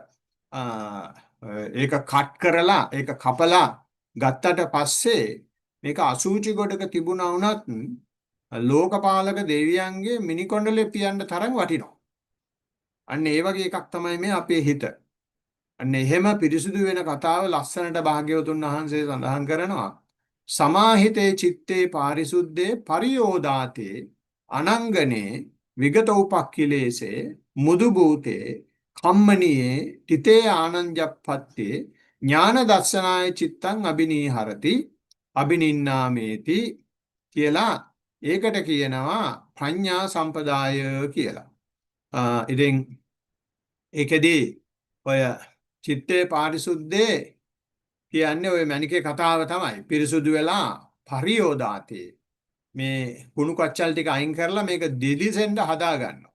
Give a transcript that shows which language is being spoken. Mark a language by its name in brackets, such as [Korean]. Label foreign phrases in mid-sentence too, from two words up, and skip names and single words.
[Sinhala] ඒක කට් කරලා ඒක කපලා ගත්තට පස්සේ මේක අසූචි ගොඩක තිබුණා වුණත් ලෝකපාලක දෙවියන්ගේ මිනිකොණ්ඩලේ පියන්න තරම් වටිනවා. අන්න ඒ වගේ එකක් තමයි මේ අපේ හිත. අන්න එහෙම පිරිසුදු වෙන කතාව ලස්සනට භාග්‍යවතුන් වහන්සේ සඳහන් කරනවා. [Pali] සමාහිතේ චිත්තේ පාරිසුද්ධේ පරියෝදාතේ අනංගනේ විගත උපක්ඛිලේසේ මුදු භූතේ කම්මනියේ තිතේ ආනන්ජප්පත්තේ ඥාන දර්ශනාය චිත්තං අබිනීහරති අබිනින්නාමේති [Sinhala] කියලා ඒකට කියනවා ප්‍රඥා සම්පදාය කියලා. ඉතින් ඒකෙදී ඔය [Pali] චිත්තේ පාරිසුද්ධේ [Sinhala] කියන්නේ ඔය මණිකේ කතාව තමයි. පිරිසුදු වෙලා පරියෝදාතේ මේ කුණු කච්චල් ටික අයින් කරලා මේක දිලිසෙන්න හදා ගන්නවා.